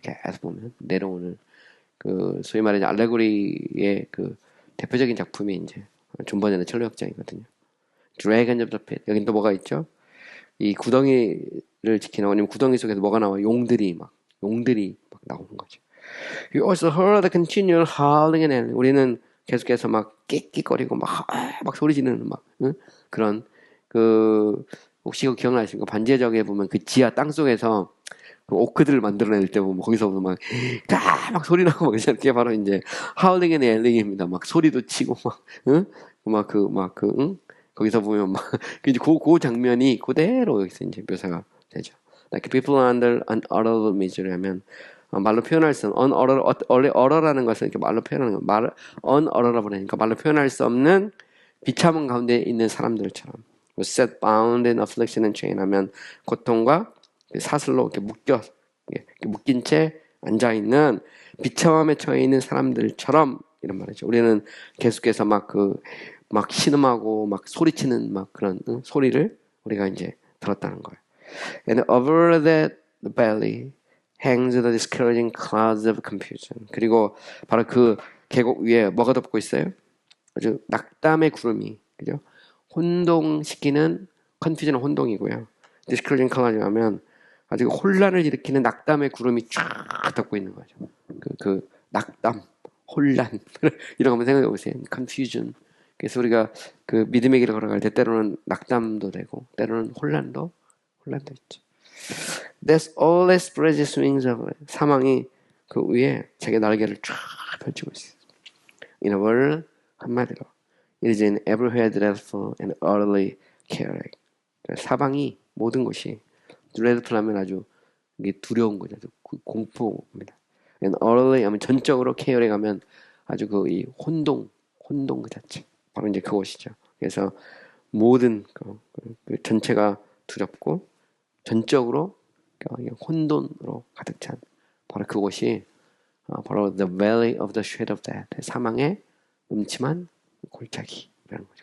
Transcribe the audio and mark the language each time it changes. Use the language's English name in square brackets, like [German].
[Korean] 계속 보면 내려오는 소위 말하는 알레고리의 대표적인 작품이 이제 존 버년의 철로역정이거든요. [English] Dragons of the Pit. [Korean] 여긴 또 뭐가 있죠? 이 구덩이를 지키는, 아니면 구덩이 속에서 뭐가 나와? 용들이 막 용들이 막 나오는 거죠. [English] You also heard the continual howling and yelling. [Korean] 우리는 계속해서 막 끽끽거리고 막 소리 지르는 막 응? 그런 그 혹시 그거 기억나십니까? 반지의 보면 그 지하 땅 속에서 그 오크들을 만들어낼 때 보면 거기서부터 막 소리 나고 막 이렇게 바로 이제 [English] howling and yelling [Korean] 입니다. 막 소리도 치고 막 응? 응? 거기서 보면 막 그 장면이 그대로 여기서 이제 묘사가 되죠. [English] Like people under unutterable misery [Korean] 하면 말로 표현할 수 없는 언어라는 것은 이렇게 말로 표현하는 거 unutterable 하니까 말로 표현할 수 없는 비참한 가운데 있는 사람들처럼 [English] set bound in affliction and chain [Korean] 하면 고통과 사슬로 이렇게 묶인 채 앉아 있는 비참함에 처해 있는 사람들처럼 이런 말이죠. 우리는 계속해서 막 신음하고 막 소리치는 막 그런 소리를 우리가 이제 들었다는 거예요. [English] And over that belly hangs the discouraging clouds of confusion. [Korean] 그리고 바로 그 계곡 위에 뭐가 덮고 있어요? 아주 낙담의 구름이, 그죠? 혼동시키는 confusion은 혼동이고요. [English] discouraging clouds [Korean] 하면 아주 혼란을 일으키는 낙담의 구름이 쫙 덮고 있는 거죠. 그 낙담, 혼란 이런 거 한번 생각해 보세요. [English] confusion. [Korean] 그래서 우리가 그 믿음의 길을 걸어갈 때 때로는 낙담도 되고 때로는 혼란도 있죠. [English] That's all that spreads its wings of [Korean] 사망이 그 위에 자기 날개를 쫙 펼치고 있어요. [English] In a word, [Korean] 한마디로 [English] it is in everywhere dreadful and utterly chaotic. [Korean] 사방이 모든 것이 dreadful 하면 아주 이게 두려운 거죠. 공포입니다. [English] And utterly [Korean] 하면 전적으로 chaotic 하면 아주 이 혼동 그 자체. 바로 이제 그것이죠. 그래서 모든 그 전체가 두렵고 전적으로 혼돈으로 가득 찬 바로 그곳이 바로 [English] the valley of the shadow of death, [Korean] 사망의 음침한 골짜기라는 거죠.